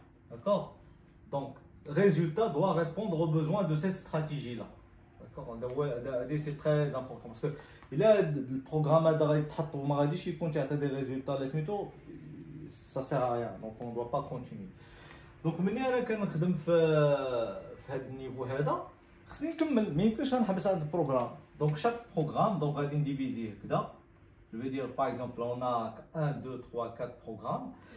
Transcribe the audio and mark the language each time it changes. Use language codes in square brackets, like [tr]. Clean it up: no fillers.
[fr] D'accord? Donc, résultat doit répondre aux besoins de cette stratégie-là. D'accord? C'est très important parce que il a le programme des résultats, ça sert à rien. Donc, on ne doit pas continuer. [ar] Donc, مني انا كنخدم في هذا النيفو هذا خصني نكمل ما يمكنش نحبس هذا البروغرام. [fr] Donc chaque programme donc [ar] غادي نديفيزيه هكذا. [fr] Je veux dire par exemple on a 1 2 3 4 programmes.